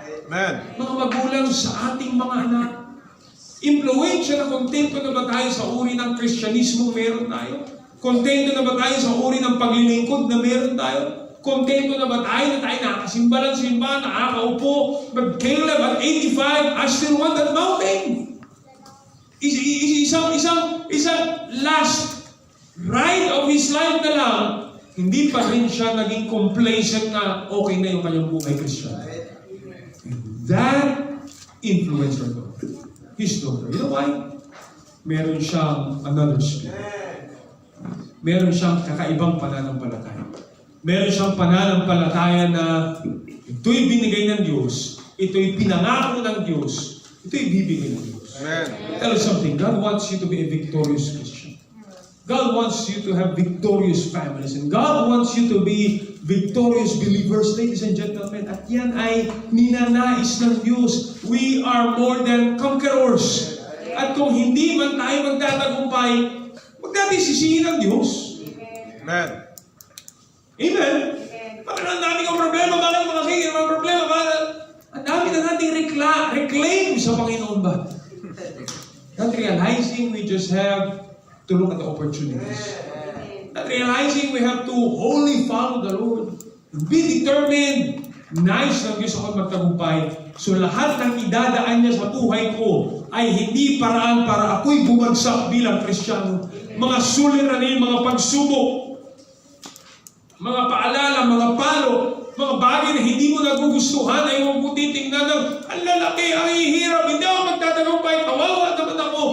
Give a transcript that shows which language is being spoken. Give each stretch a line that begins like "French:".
English: Amen.
Filipino: Mga magulang sa ating mga anak. Impluensya na kontento na ba tayo sa uri ng Kristyanismo meron tayo? Kontento na ba tayo sa uri ng paglilingkod na meron tayo? Kontento na ba tayo na tayo nakasimba ng simbahan, nakakaupo?
English: But Caleb at 85, I still want that mountain.
Filipino: Isang
English: last ride of his life
Filipino: na lang, hindi pa rin siya naging complacent na okay na yung kanyang buhay Christian.
English: That influenced her daughter. His daughter. You know why?
Filipino: Meron siyang
English: another spirit.
Filipino: Meron siyang kakaibang pananampalataya. Meron siyang pananampalataya na ito'y binigay ng Diyos, ito'y pinangako ng Diyos, ito'y bibigay ng Diyos.
English: Amen. Tell us something. God wants you to be a victorious Christian. God wants you to have victorious families. And God wants you to be victorious believers, ladies and gentlemen.
Filipino: At yan ay ninanais ng Diyos.
English: We are more than conquerors.
Filipino: At kung hindi man tayo magtatagumpay, huwag natin sisihin ng Diyos.
English: Amen. Amen?
Filipino: Bakit ang dami kong problema? Bakit mga sige, mga problema? Bakit? Ang dami na nating reclaim sa Panginoon ba?
English: Not realizing we just have to look at the opportunities. Not realizing we have to wholly follow the Lord. Be determined.
Filipino: Nice ng Diyos ako magtagumpay. So lahat ng idadaan niya sa buhay ko ay hindi paraan para ako'y bumagsak bilang Kristiyano. Mga suliranin, mga pagsubok, mga paalala, mga palo, mga bagay na hindi mo nagugustuhan ay huwag mo titingnan ng ang lalaki, ang hihirap, hindi ako magtatagumpay, kawawa naman ako.